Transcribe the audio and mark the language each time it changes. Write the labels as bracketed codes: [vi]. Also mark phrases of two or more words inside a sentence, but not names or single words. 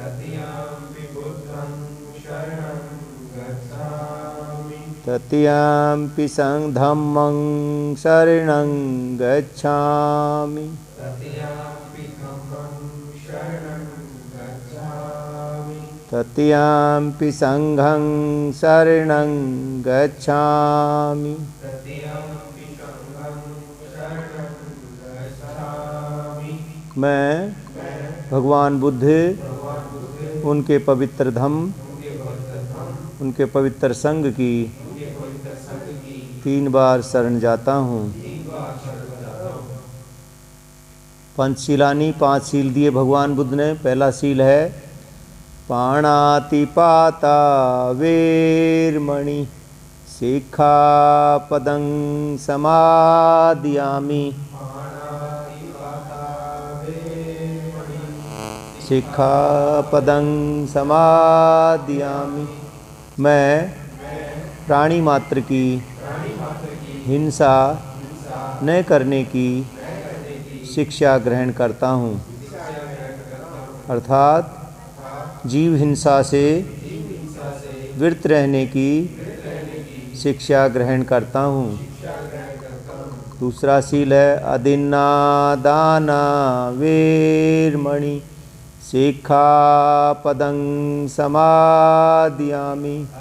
[pi] तृतीयंपि धम्मं शरणं गच्छामि, तृतीयंपि संघं शरणं गच्छामि। [hi] मैं भगवान बुद्ध, उनके पवित्र धम्म, उनके पवित्र संघ की 3 बार शरण जाता हूँ। पंचशीलानी 5 शील दिए भगवान बुद्ध ने। पहला शील है [pi] पाणातिपाता वेरमणि सिक्खापदं समादियामि, सिक्खापदं समादियामि। [hi] मैं प्राणी मात्र की हिंसा न करने की शिक्षा ग्रहण करता हूँ, अर्थात जीव हिंसा से विरत रहने की शिक्षा ग्रहण करता हूँ। दूसरा शील है [pi] अदिन्ना दाना वेरमणि सिक्खापदं समादियामि,